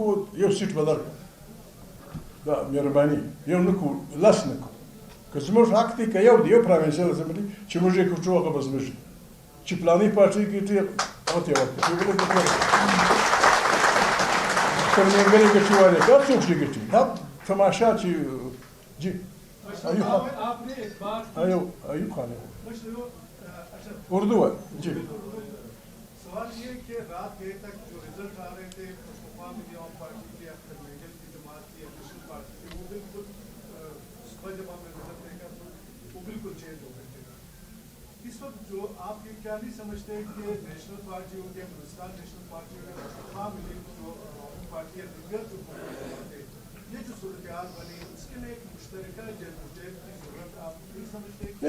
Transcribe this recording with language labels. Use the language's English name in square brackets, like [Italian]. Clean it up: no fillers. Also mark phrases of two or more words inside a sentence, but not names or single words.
[Pashto] کوو یو سیټ به درکړو دا مهرباني یو نه کوو لس نه کوو که زموږ حق دی که یو دی یو [English] provincial assembly [Pashto] چې موږ یې کوټو هغه به زموږ چې پلانی پارټي ګټي هغه ته یې ورکړو بله ګټي تر نیمګړې ګټې والے دا څوک چې ګټي دا تماشا چې [Urdu] جی ایوب خان اردو ہے جی سوال یہ کہ رات دیر تک جو رزلٹ آ رہے تھے پختونخوا میں عوام پارٹی کے اختر میگل کی جماعت کی نیشنل پارٹی کی وہ بالکل صبح جب ہم نے رزلٹ دیکھا تو وہ بالکل چینج ہو گئے تھے اس وقت جو آپ یہ کیا نہیں سمجھتے کہ نیشنل پارٹی ہو گیا ہندوستان نیشنل پارٹی ہو گیا پختونخوا میں جو عوام پارٹی ہے دیگر جو تھے یہ جو صورتحال بنی اس کے لیے ایک مشترکہ جدوجہد کی ضرورت آپ نہیں سمجھتے؟